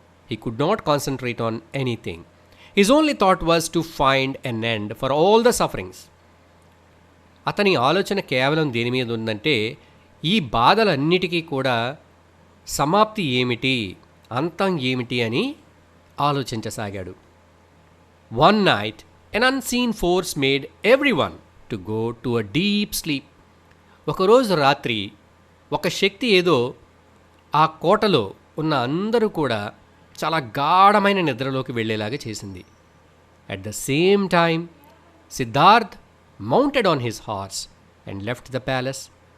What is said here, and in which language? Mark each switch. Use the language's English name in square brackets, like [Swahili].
[English] He could not concentrate on anything. His only thought was to find an end for all the sufferings. [Telugu] అతని ఆలోచన కేవలం దేని మీద ఉందంటే ఈ బాధలన్నిటికీ కూడా సమాప్తి ఏమిటి, అంతం ఏమిటి అని ఆలోచించసాగాడు. [English] One night an unseen force made everyone to go to a deep sleep. [Telugu] ఒకరోజు రాత్రి ఒక శక్తి ఏదో ఆ కోటలో ఉన్న అందరూ కూడా చాలా గాఢమైన నిద్రలోకి వెళ్ళేలాగా చేసింది. [English] At the same time Siddharth mounted on his horse and left the palace.